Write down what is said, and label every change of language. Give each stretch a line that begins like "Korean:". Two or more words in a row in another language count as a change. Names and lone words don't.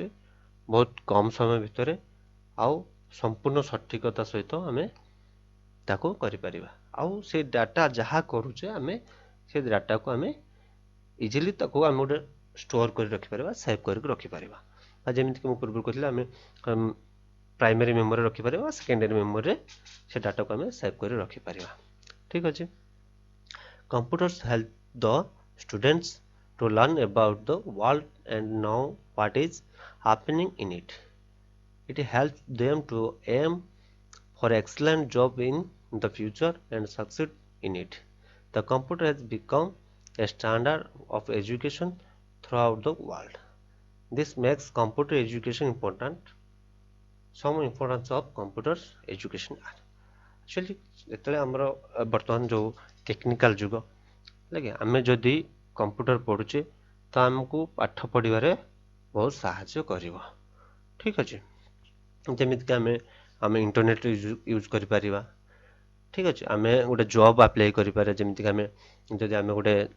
Odia: ବହୁତ କମ୍ ସମୟ ଭିତରେ ଆଉ ସମ୍ପୂର୍ଣ୍ଣ ସଠିକତା ସହିତ ଆମେ ତାକୁ କରିପାରିବା ଆଉ ସେ ଡାଟା ଯାହା କରୁଛେ ଆମେ ସେ ଡାଟାକୁ ଆମେ ଇଜିଲି ତାକୁ ଆମେ ଗୋଟେ ଷ୍ଟୋର କରି ରଖିପାରିବା ସେଭ୍ କରିକି ରଖିପାରିବା ଆଉ ଯେମିତିକି ମୁଁ ପୂର୍ବରୁ କହିଥିଲି ଆମେ
English: primary memory
Odia: ରଖିପାରିବା
English: secondary memory
Odia: ସେ ଡାଟାକୁ ଆମେ ସେଭ୍ କରି ରଖିପାରିବା ଠିକ ଅଛି
English: computers help the students to learn about the world and know what is happening in it. It helps them to aim for excellent job in the future and succeed in it. The computer has become a standard of education throughout the world. This makes computer education important. Some importance of computer education are actually
Odia: ଯେତେବେଳେ ଆମର ବର୍ତ୍ତମାନ ଯୋଉ ଟେକ୍ନିକାଲ ଯୁଗ ହେଲାକି ଆମେ ଯଦି କମ୍ପ୍ୟୁଟର ପଢୁଛେ ତ ଆମକୁ ପାଠ ପଢିବାରେ ବହୁତ ସାହାଯ୍ୟ କରିବ ଠିକ ଅଛି ଯେମିତିକି ଆମେ ଆମେ
English: internet use
Odia: କରିପାରିବା ଠିକ ଅଛି ଆମେ ଗୋଟେ
English: job apply
Odia: କରିପାରିବା ଯେମିତିକି ଆମେ ଯଦି ଆମେ ଗୋଟେ